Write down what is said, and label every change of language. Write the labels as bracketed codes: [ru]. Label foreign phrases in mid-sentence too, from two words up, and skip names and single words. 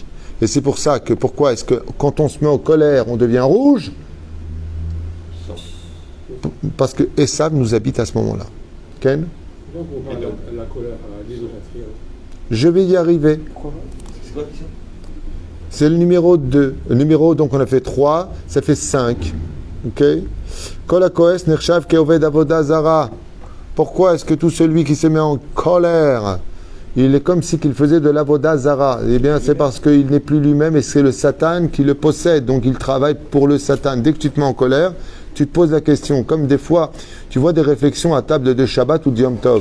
[fr] Et c'est pour ça que, pourquoi est-ce que quand on se met en colère, on devient rouge? Parce que Esav nous habite à ce moment-là. Ken? Donc on parle de la colère à l'idolâtrie. Je vais y arriver. C'est quoi la question? C'est le numéro 2. Le numéro, donc on a fait 3, ça fait 5. Ok? [he] כל הכועס נחשב כעובד עבודה זרה. [fr] Pourquoi est-ce que tout celui qui se met en colère, il est comme si qu'il faisait de l' [he] עבודה זרה? [fr] Eh bien, c'est parce qu'il n'est plus lui-même et c'est le Satan qui le possède. Donc il travaille pour le Satan. Dès que tu te mets en colère, tu te poses la question. Comme des fois, tu vois des réflexions à table de Shabbat ou de Yom Tov.